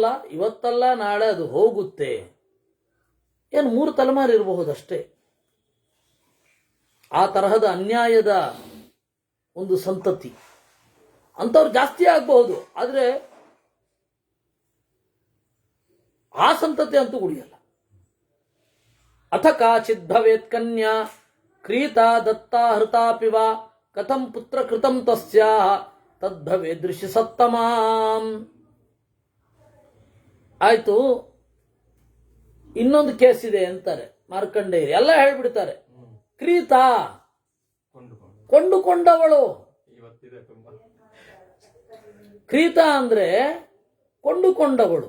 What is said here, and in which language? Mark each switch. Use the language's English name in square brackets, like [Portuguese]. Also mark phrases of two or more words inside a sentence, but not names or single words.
[Kannada] ಇವತ್ತಲ್ಲ ನಾಳೆ ಅದು ಹೋಗುತ್ತೆ. ಏನು 3 ತಲೆಮಾರು ಇರಬಹುದಷ್ಟೇ. ಆ ತರಹದ ಅನ್ಯಾಯದ ಒಂದು ಸಂತತಿ ಅಂಥವ್ರು ಜಾಸ್ತಿ ಆಗಬಹುದು, ಆದರೆ ಆ ಸಂತತಿ ಅಂತೂ ಉಳಿಯಲ್ಲ. [Sanskrit] ಅಥ ಕಾಚಿದ್ ಭವೇತ್ ಕನ್ಯಾ ಕ್ರೀತಾ ದತ್ತಾ ಹೃತಾಪಿ ವಾ ಕಥಂ ಪುತ್ರ ಕೃತಂ ತಸ್ಯಾಹ ತದ್ಭವೇ ದೃಶ್ಯ ಸತ್ತಮಾಂ. [Kannada] ಆಯ್ತು, ಇನ್ನೊಂದು ಕೇಸ್ ಇದೆ ಅಂತಾರೆ ಮಾರ್ಕಂಡೇಯರು. ಎಲ್ಲ ಹೇಳ್ಬಿಡ್ತಾರೆ. ಕ್ರೀತಾ ಕೊಂಡುಕೊಂಡವಳು. ಕ್ರೀತಾ ಅಂದ್ರೆ ಕೊಂಡುಕೊಂಡವಳು.